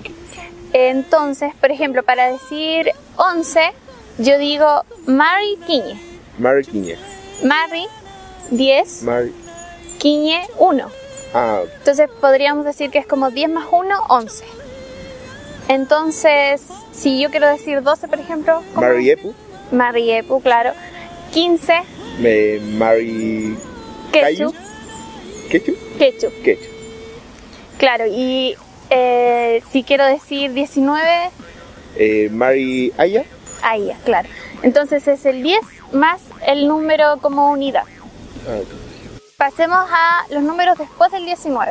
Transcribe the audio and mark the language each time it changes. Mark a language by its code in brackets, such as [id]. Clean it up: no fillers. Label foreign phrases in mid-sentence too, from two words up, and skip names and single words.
[es] Entonces, por ejemplo, para decir 11, yo digo [arn] Mari Quiñe. Mari Quiñe. [es] Mari 10, Mari. Quiñe 1. Ah, Entonces podríamos decir que es como 10 más 1, 11. Entonces, si yo quiero decir 12, por ejemplo, ¿cómo? [arn] Mari Epu. Mari Epu, [es] claro. 15, Mari. Quechu. Quechu. Quechu, Quechu. claro. Y si quiero decir 19, [arn] Mari Aya. [es] ahí, claro. Entonces es el 10 más el número como unidad. Ah, Pasemos a los números después del 19.